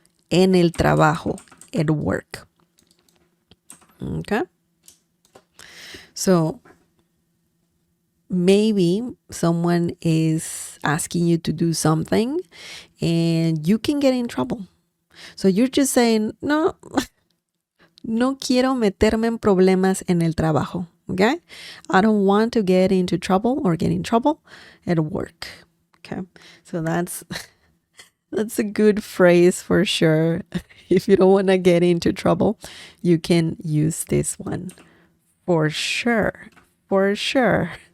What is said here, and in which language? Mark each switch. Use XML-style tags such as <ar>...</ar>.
<es>En el trabajo,</es> <en>at work.</en> <es>Okay?</es> <en>So maybe someone is asking you to do something and you can get in trouble. So you're just saying,</en> <es>no, no quiero meterme en problemas en el trabajo.</es> <en>Okay? I don't want to get into trouble or get in trouble at work. Okay? So that's a good phrase for sure. If you don't want to get into trouble, you can use this one. For sure. For sure.</en>